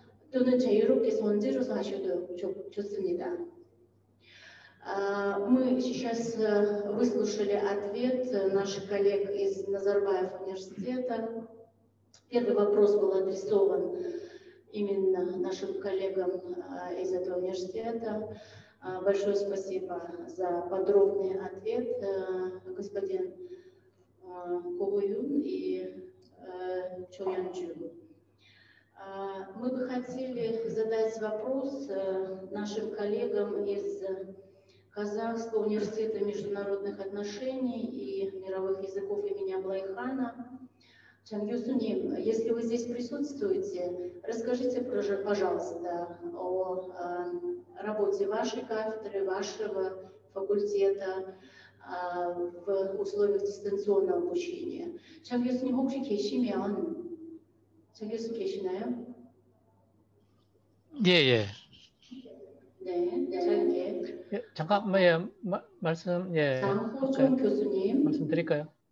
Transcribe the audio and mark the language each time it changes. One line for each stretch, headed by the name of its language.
Korean: 또는 자유롭게 손재주서 하셔도 좋습니다.
Russian: Мы сейчас выслушали ответ наших коллег из Назарбаев университета. Первый вопрос был адресован именно нашим коллегам из этого университета. Большое спасибо за подробный ответ, господин Ковуюн и Чоянджу. Мы бы хотели задать вопрос нашим коллегам из Казахского университета международных отношений и мировых языков имени Аблайхана. Чангюсуним, если вы здесь присутствуете, расскажите, пожалуйста, о работе вашей кафедры, вашего факультета в условиях дистанционного обучения.
Korean: Чангюсуним, 혹시 계시면 장교수 계시나요? 예. 네, 짧게. 예, 잠깐 말씀 장호종 교수님. 말씀드릴까요?